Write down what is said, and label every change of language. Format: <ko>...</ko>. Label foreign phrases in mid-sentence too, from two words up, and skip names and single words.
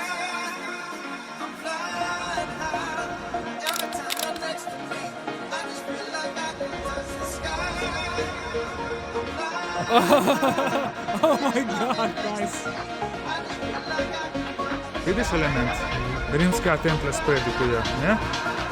<en>I'm flying high. Every time you're next to me, I just feel like I can touch the sky. I'm flying Oh my god, nice. I just feel like I can touch the</en> <sl>Vidiš element? Rimska templa spredi tu je, ne?</sl>